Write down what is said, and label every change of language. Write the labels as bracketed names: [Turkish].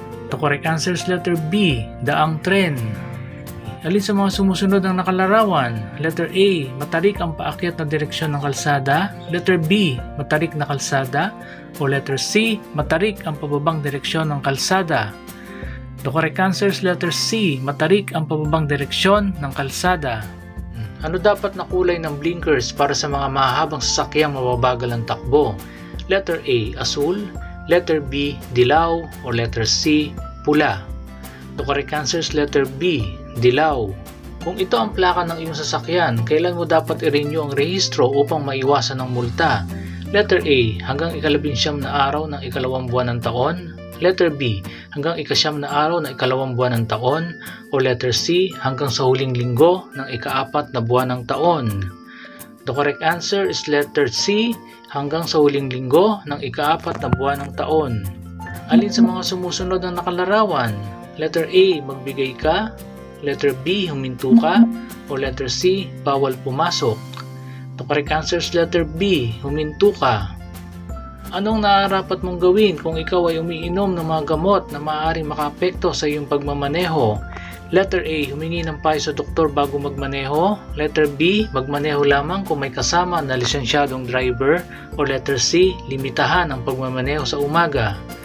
[English] The correct answer is letter B, [Filipino] daang tren. Alin sa mga sumusunod ng nakalarawan? Letter A, matarik ang paakyat na direksyon ng kalsada. Letter B, matarik na kalsada. O letter C, matarik ang pababang direksyon ng kalsada. [English] The correct answer is letter C, [Filipino] matarik ang pababang direksyon ng kalsada. Ano dapat na kulay ng blinkers para sa mga mahahabang sasakyang mababagal ang takbo? Letter A, asul. Letter B, dilaw. O letter C, pula. [English] The correct answer is letter B, dilaw. [Filipino] Kung ito ang plaka ng iyong sasakyan, kailan mo dapat i-renew ang rehistro upang maiwasan ang multa? Letter A, hanggang ika-19 na araw ng ikalawang buwan ng taon. Letter B, hanggang ika-9 na araw ng ikalawang buwan ng taon. O letter C, hanggang sa huling linggo ng ika-4 na buwan ng taon. [English] The correct answer is letter C, [Filipino] hanggang sa huling linggo ng ika-4 na buwan ng taon. Alin sa mga sumusunod ng nakalarawan? Letter A, magbigay ka. Letter B, huminto ka. O letter C, bawal pumasok. [English] The correct answer is letter B, [Filipino] huminto ka. Anong nararapat mong gawin kung ikaw ay umiinom ng mga gamot na maaaring makaapekto sa iyong pagmamaneho? Letter A, humingi ng payo sa doktor bago magmaneho. Letter B, magmaneho lamang kung may kasama na lisensyadong driver. O letter C, limitahan ang pagmamaneho sa umaga.